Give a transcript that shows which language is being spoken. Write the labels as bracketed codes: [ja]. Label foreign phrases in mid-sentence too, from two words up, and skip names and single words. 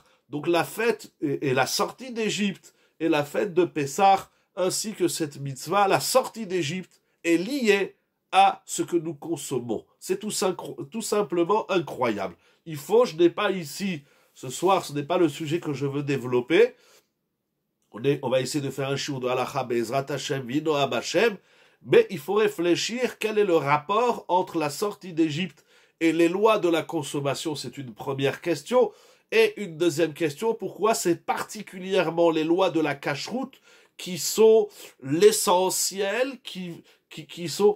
[fr] Donc la fête et la sortie d'Égypte et la fête de Pessah, ainsi que cette mitzvah, la sortie d'Égypte est liée à ce que nous consommons. C'est tout simplement incroyable. Je n'ai pas ici, ce soir, ce n'est pas le sujet que je veux développer. On va essayer de faire un shiur de halacha [he] בעזרת השם ונועם השם, [fr] mais il faut réfléchir quel est le rapport entre la sortie d'Égypte et les lois de la consommation. C'est une première question. Et une deuxième question, pourquoi c'est particulièrement les lois de la cacheroute qui sont l'essentiel, qui sont...